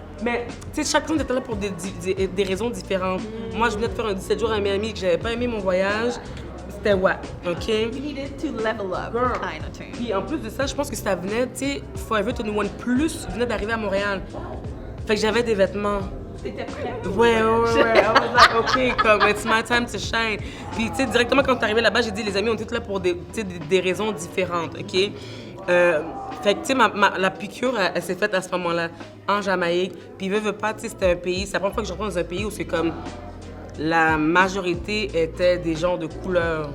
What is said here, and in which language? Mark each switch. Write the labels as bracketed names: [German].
[French] Mais, tu sais, chacun était là pour des raisons différentes. Moi, je venais de faire un 17 jours à Miami que j'avais pas aimé mon voyage. C'était what, OK? [English] You needed to level up, Girl. kind of thing. [French] Puis en plus de ça, je pense que ça venait, tu sais, Forever 21 Plus venait d'arriver à Montréal. Fait que j'avais des vêtements. T'étais prête? Ouais. [English] I was like, OK, comme, it's my time to shine. [French] Puis, tu sais, directement quand t'es arrivé là-bas, j'ai dit, les amis, on était là pour des raisons différentes, OK? Fait que, tu sais, la piqûre, elle s'est faite à ce moment-là, en Jamaïque. Puis, veut pas, tu sais, c'était un pays, c'est la première fois que je rentre dans un pays où c'est comme la majorité était des gens de couleur.